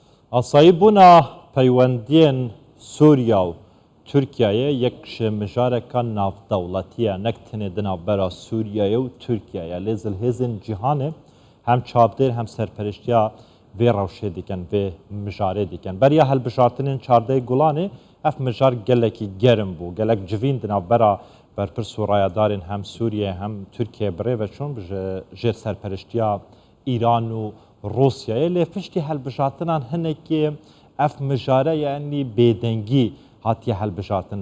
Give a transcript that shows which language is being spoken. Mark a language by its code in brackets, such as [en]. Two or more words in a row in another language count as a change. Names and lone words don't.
[ku] ئاساییبوونا پەیوەندیên سووریا و تورکیایە یەک مژارێکە ناودەوڵەتیە نەک tenê di navbera Sûriyayê û Tirkiyeyê lê zilhêzên cîhanê hem çavdêr hem serpereştiya vê rewşê dikin vê mijarê dikin. Beriya helbijartinên çardeyê Gulanê ev mijar gelekî gerim bû gelek civîn di navbera berpirs û rayadarên hem Sûriyê hem Tirkiyeyê birêve çûn jêr serpereştiya İran û Rusyayê lê piştî helbijartinan hinekê ev mijare yanî bêdengî hatiye helbijartin.